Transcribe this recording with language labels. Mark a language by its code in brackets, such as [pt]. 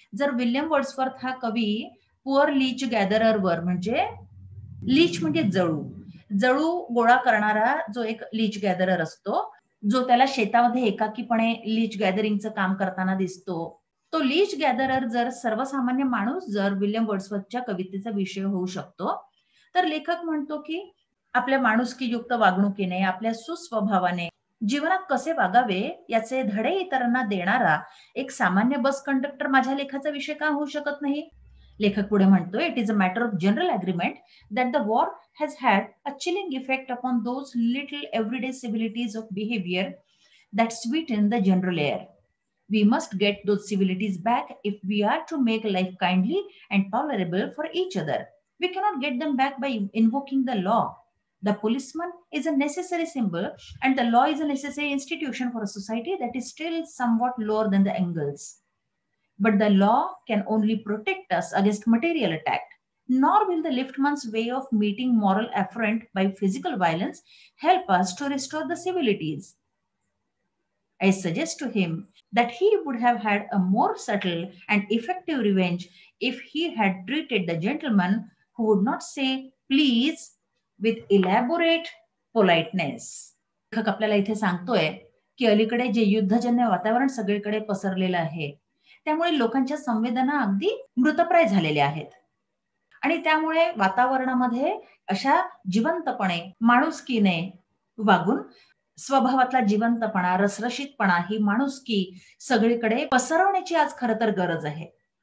[mr] जर William Wordsworth हा कवी पुअर लीच गॅदररवर, म्हणजे लीच म्हणजे जळू गोळा करणारा जो एक लीच गॅदरर असतो, जो त्याला शेतामध्ये एकाकीपणे लीच गॅदरिंगचं काम करताना दिसतो, तो लीच गॅदरर जर सर्वसामान्य माणूस जर विल्यम वर्ड्सवर्थच्या कवितेचा विषय होऊ शकतो, तर लेखक म्हणतो की आपल्या माणुसकीयुक्त वागणुकीने, आपल्या सुस्वभावाने जीवनात कसे वागावे याचे धडे इतरांना देणारा एक सामान्य बस कंडक्टर माझ्या लेखाचा विषय का होऊ शकत नाही. लेखक पुढे म्हणतोय, [en] It is a matter of general agreement that the war has had a chilling effect upon those little everyday civilities of behavior that sweeten the general air. We must get those civilities back if we are to make life kindly and tolerable for each other. We cannot get them back by invoking the law. The policeman is a necessary symbol, and the law is a necessary institution for a society that is still somewhat lower than the angles. But the law can only protect us against material attack. nor will the liftman's way of meeting moral affront by physical violence help us to restore the civilities. I suggest to him that he would have had a more subtle and effective revenge if he had treated the gentleman who would not say please with elaborate politeness. [mr] लेखक आपल्याला इथे सांगतोय की अलीकडे जे युद्धजन्य वातावरण सगळीकडे पसरलेलं आहे त्यामुळे लोकांच्या संवेदना अगदी मृतप्राय झालेल्या आहेत आणि त्यामुळे वातावरणामध्ये अशा जिवंतपणे माणुसकीने वागून स्वभावातला जिवंतपणा रसरशीतपणा ही माणुसकी सगळीकडे पसरवण्याची आज खरं तर गरज आहे.